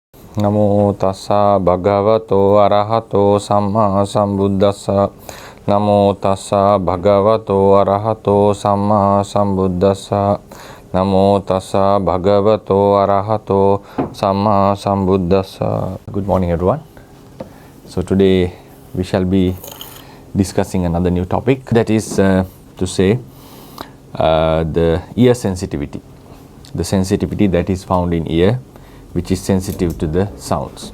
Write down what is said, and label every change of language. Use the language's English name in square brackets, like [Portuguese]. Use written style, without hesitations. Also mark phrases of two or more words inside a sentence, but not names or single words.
[Pali] Namo tassa bhagavato arahato samma sambuddhassa. Namo tassa bhagavato arahato samma sambuddhassa. Namo tassa bhagavato arahato samma sambuddhassa. [English] Good morning, everyone. So today we shall be discussing another new topic, that is to say the ear sensitivity. The sensitivity that is found in ear, which is sensitive to the sounds.